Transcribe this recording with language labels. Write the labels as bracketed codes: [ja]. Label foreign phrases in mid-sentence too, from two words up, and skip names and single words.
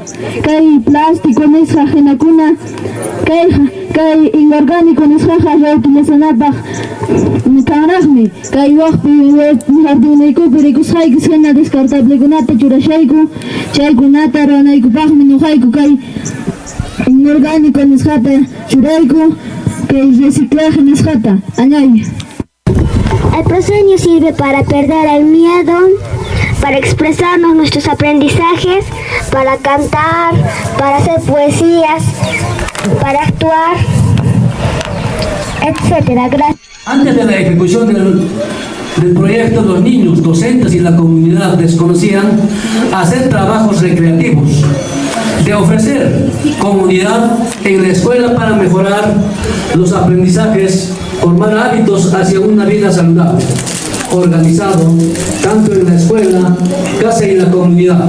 [qu] Kay plástico nisja jinakuna. Kay inorgánico nisjaja reutilisanapaj kanraqmi. Kay waqpi jardinaykupi rikusqaykis hina descartablekunata churashayku, chaykunata ranaykupaqmi nuqayku kay inorgánico nisqata churayku, kay reciclaje nisqata añay. [es] El proscenio sirve para perder el miedo, para expresarnos nuestros aprendizajes, para cantar, para hacer poesías, para actuar, etcétera. Gracias. Antes de la ejecución del proyecto, los niños, docentes y la comunidad desconocían hacer trabajos recreativos, de ofrecer comunidad en la escuela para mejorar los aprendizajes, formar hábitos hacia una vida saludable, organizado tanto en la escuela, casa y la comunidad.